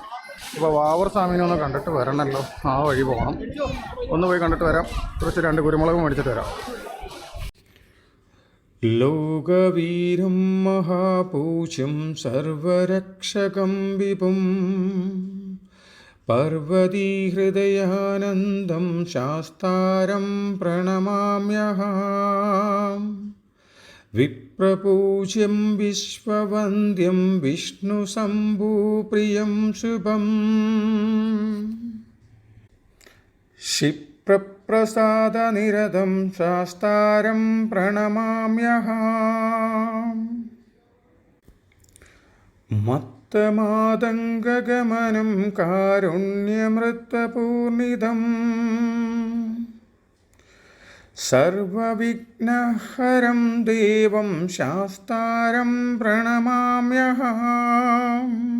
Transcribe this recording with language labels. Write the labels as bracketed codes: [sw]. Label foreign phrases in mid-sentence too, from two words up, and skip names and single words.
[ml] ഇപ്പോൾ വാവൂർ സ്വാമിനെ ഒന്ന് കണ്ടിട്ട് വരണമല്ലോ. ആ വഴി പോകണം. ഒന്ന് പോയി കണ്ടിട്ട് വരാം. കുറച്ച് 2 കുരുമുളകും മേടിച്ചിട്ട് വരാം. [sa] ലോകവീരം മഹാപൂജ്യം സർവരക്ഷകം വിപും पर्वतीहृदयानन्दं शास्तारं प्रणमाम्यहम् विप्रपूज्यं विश्ववन्द्यं विष्णुशम्भुप्रियं शुभम् क्षिप्रप्रसादनिरतं शास्तारं प्रणमाम्यहम् मत्तमादङ्गगमनं कारुण्यमृतपूर्णिदम् सर्वविघ्नहरं देवं शास्तारं प्रणमाम्यहम्